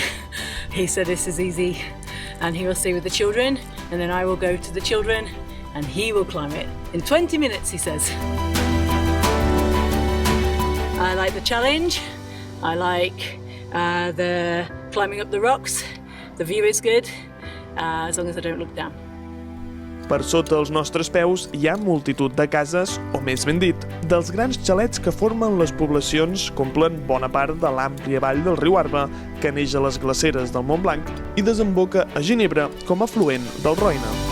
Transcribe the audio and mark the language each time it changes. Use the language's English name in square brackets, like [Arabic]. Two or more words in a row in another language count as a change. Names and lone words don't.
[English] He said this is easy, and he will stay with the children, and then I will go to the children, and he will climb it in 20 minutes, he says. I like the challenge. I like the climbing up the rocks. The view is good, as long as I don't look down. [Catalan] Per sota els nostres peus hi ha multitud de cases, o més ben dit, dels grans xalets que formen les poblacions que omplen bona part de l'àmplia vall del riu Arba, que neix a les glaceres del Montblanc i desemboca a Ginebra com a afluent del Roine.